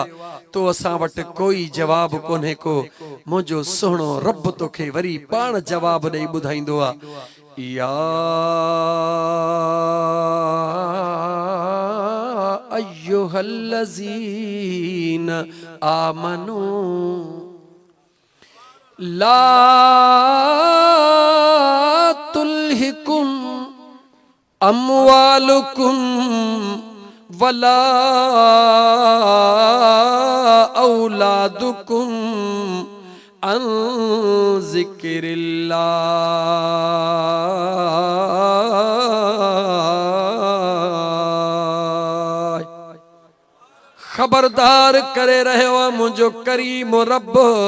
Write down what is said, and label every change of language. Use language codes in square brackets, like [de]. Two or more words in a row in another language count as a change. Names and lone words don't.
[sd] तो असां वटि कोई जवाब कोन्हे को, मुंहिंजो सुहिणो रब तोखे वरी पाण जवाब ॾेई ॿुधाईंदो आ। [ar] يا أيها الذين آمنوا لا تلهكم أموالكم ولا أولادكم عن ذكر الله [sd] खबरदार करे रहियो आहे मुंहिंजो करीम रब